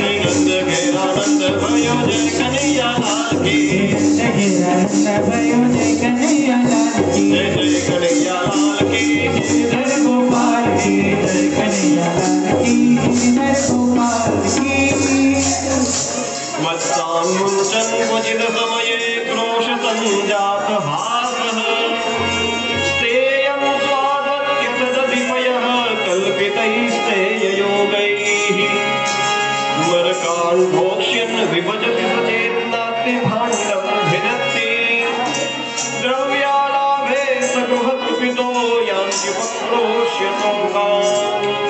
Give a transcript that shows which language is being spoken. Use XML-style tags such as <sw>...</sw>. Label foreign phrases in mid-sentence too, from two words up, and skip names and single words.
<hi>हे नंद घेरा नंद भयो जय कनैयालाल की नंद घेरा नंद भयो जय कनैयालाल की जय जय कनैयालाल की नर गोपाल की जय कनैयालाल की नर गोपाल की</hi> <sa>વત્સાન્मुञ्चन् क्वचित् समये क्रोश सञ्जात हासः स्तेयं स्वादत्यसदधिपयः कल्पितैस्तेययोगैः मरकाण्डोक्ष्यन् विभजति सचेन्नास्ति भाण्डं भिदत्ति द्रव्यालाभे सगृहकृपितो यान्त्युपक्रोश्यतोकान्</sa>